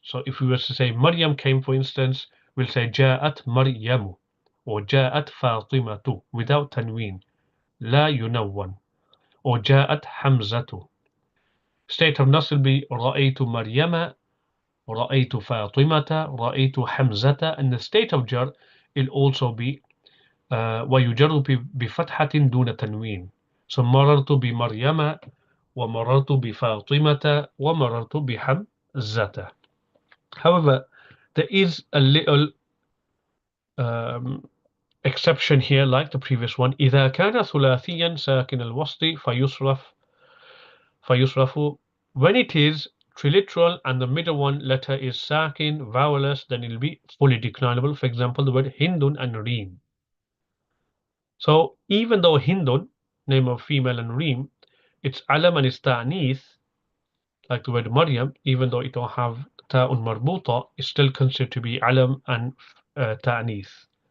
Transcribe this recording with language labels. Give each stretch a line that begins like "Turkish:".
English: So if we were to say Maryam came, for instance, we'll say
Arabic: جاءت مريم
English: or
Arabic: جاءت فاطمة
English: without tanween,
Arabic: لا ينون,
English: or
Arabic: جاءت حمزة.
English: State of nasr will be
Arabic: رأيت مريم, رأيت فاطمة, رأيت حمزة,
English: and the state of jar will also be
Arabic: ويجر بفتحة دون تنوين. So مررت بمريم ومررت بفاطمة ومررت بحمزة.
English: However, there is a little exception here like the previous one.
Arabic: إذا كان ثلاثيا ساكن الوسط فيصرف.
English: When it is triliteral and the middle one letter is sakin, vowelless, then it will be fully declinable. For example, the word Hindun and Reem. So even though Hindun, name of female, and Reem, it's alam and it's ta'nith, like the word Maryam, even though it don't have ta'un marbuta, it's still considered to be alam and ta'nith.